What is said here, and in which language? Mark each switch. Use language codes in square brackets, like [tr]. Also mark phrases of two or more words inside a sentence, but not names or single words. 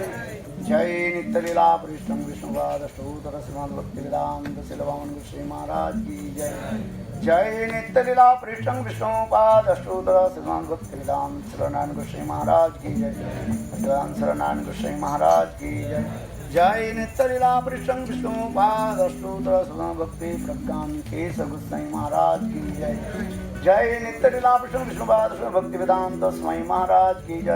[hi] जय नित्य लीला कृष्ण विष्णुपाद अष्टोत्तर श्रीमद् भक्ति वेदांत शिलवान श्री महाराज की जय। जय नित्य लीला कृष्ण विष्णुपाद अष्टोत्तर श्रीमद् भक्ति वेदांत शिलनारायण श्री महाराज की जय। भगवान शरणानंद श्री महाराज की जय। जय नित्य लीला कृष्ण विष्णुपाद अष्टोत्तर श्रीमद् भक्ति प्रज्ञान केशव गोसाई महाराज की जय। जय नित्य लीला कृष्ण विष्णुपाद भक्ति वेदांत स्वामी महाराज की जय।